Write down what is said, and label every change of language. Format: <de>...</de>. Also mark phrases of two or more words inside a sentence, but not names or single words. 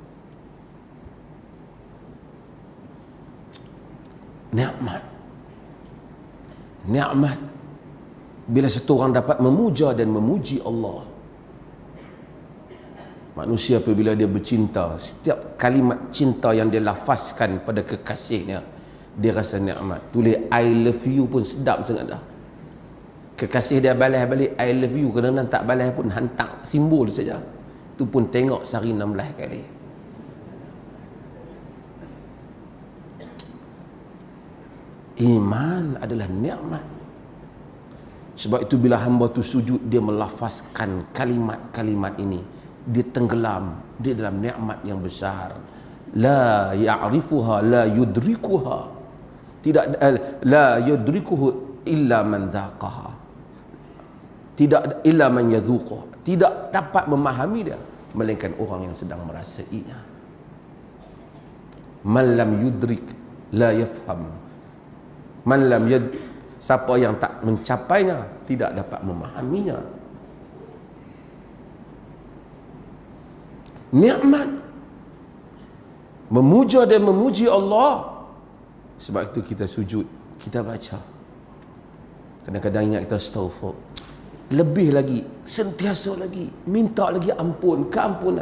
<ms>Nikmat bila satu orang dapat memuja dan memuji Allah. Manusia apabila dia bercinta, setiap kalimat cinta yang dia lafazkan pada kekasihnya, dia rasa nikmat. Tulis</ms> <en>I love you</en> <ms>pun sedap sangat dah. Kekasih dia balas balik</ms> <en>I love you,</en> <ms>kadang-kadang tak balas pun hantar simbol saja, tu pun tengok sehari 16 kali. Iman adalah nikmat. Sebab itu bila hamba tu sujud, dia melafazkan kalimat-kalimat ini, dia tenggelam di dalam nikmat yang besar.</ms> <ar>لا يعرفها لا يدركها, tidak لا يدركه إلا من ذاقها, tidak إلا من يذوقها,</ar> <ms>tidak dapat memahami dia melainkan orang yang sedang merasainya.</ms> <ar>من لم يدرك لا يفهم، من لم</ar> <ms>siapa yang tak mencapainya tidak dapat memahaminya. Nikmat memuja dan memuji Allah. Sebab itu kita sujud, kita baca, kadang-kadang ingat kita astaghfir, lebih lagi, sentiasa lagi minta lagi keampunan.</ms>